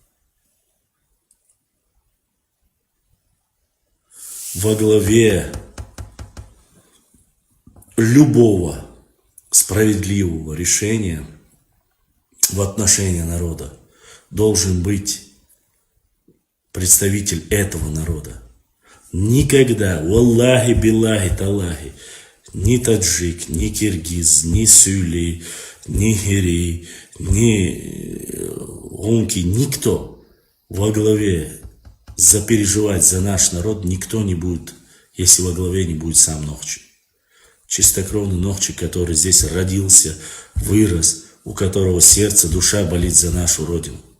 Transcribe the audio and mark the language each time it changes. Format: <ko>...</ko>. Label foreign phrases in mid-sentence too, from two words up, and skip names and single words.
<ru>Во главе любого справедливого решения в отношении народа должен быть представитель этого народа. Никогда,</ru> <ar>والله، بالله، تالله,</ar> <ru>ни таджик, ни киргиз, ни сюли, ни гири, ни гунки, никто во главе запереживать за наш народ никто не будет, если во главе не будет сам Нохчи. Чистокровный Нохчи, который здесь родился, вырос, у которого сердце, душа болит за нашу Родину.</ru>